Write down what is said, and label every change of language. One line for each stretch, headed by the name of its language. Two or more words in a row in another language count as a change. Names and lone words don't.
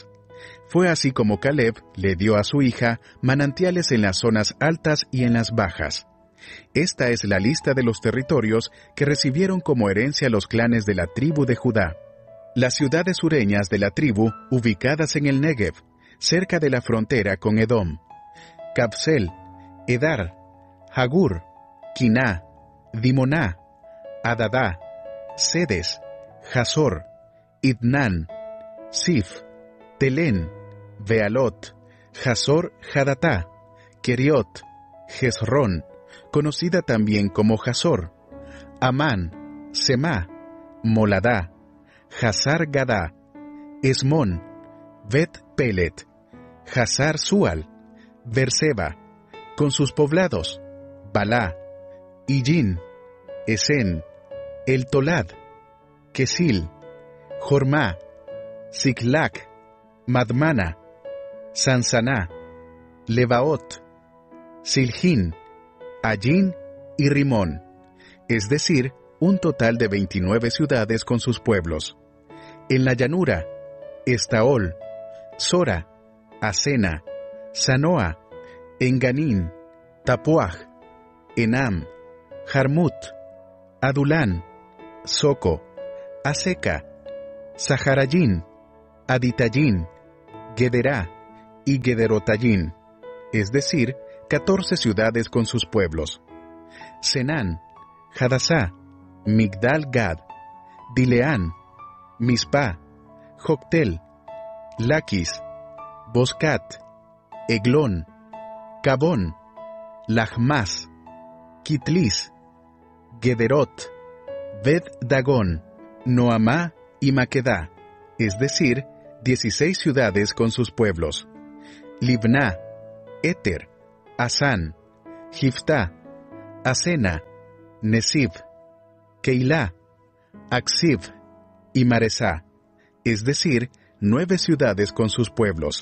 Spanish: Fue así como Caleb le dio a su hija manantiales en las zonas altas y en las bajas. Esta es la lista de los territorios que recibieron como herencia los clanes de la tribu de Judá. Las ciudades sureñas de la tribu, ubicadas en el Negev, cerca de la frontera con Edom: Kabsel, Edar, Hagur, Quiná, Dimoná, Adadá, Sedes, Hazor, Idnán, Sif, Telén, Bealot, Hazor Hadatá, Keriot, Jezrón, conocida también como Hazor, Amán, Semá, Moladá, Hazar Gadá, Esmón, Bet Pelet, Hazar Sual, Berseba, con sus poblados, Balá, Illín, Esen, El Tolad, Kesil, Jormá, Siclac, Madmana, Sansaná, Lebaot, Siljín, Allín y Rimón, es decir, un total de 29 ciudades con sus pueblos. En la llanura, Estaol, Sora, Asena, Sanoa, Enganín, Tapuaj, Enam, Jarmut, Adulán, Soco, Aseca, Saharayín, Aditayín, Gederá y Gederotayín, es decir, 14 ciudades con sus pueblos. Senán, Hadasá, Migdal Gad, Dileán, Mispa, Joctel, Laquis, Boscat, Eglón, Cabón, Lachmas, Kitlis, Gederot, Bet-Dagón, Noamá y Maquedá, es decir, 16 ciudades con sus pueblos. Libná, Éter, Asán, Jiftá, Asena, Nesib, Keilá, Aksib y Maresá, es decir, 9 ciudades con sus pueblos.